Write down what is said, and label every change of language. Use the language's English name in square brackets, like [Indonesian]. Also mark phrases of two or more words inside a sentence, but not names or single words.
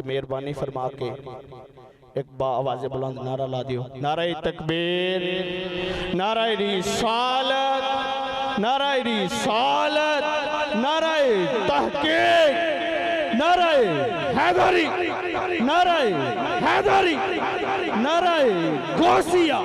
[Punjabi] مہربانی فرما کے اک با آوازِ بلند نعرہ لا دیو, [Urdu] نعرۂ تکبیر، نعرۂ رسالت، نعرۂ رسالت، نعرۂ تحقیق، نعرۂ حیدری، نعرۂ حیدری، نعرۂ غوثیہ.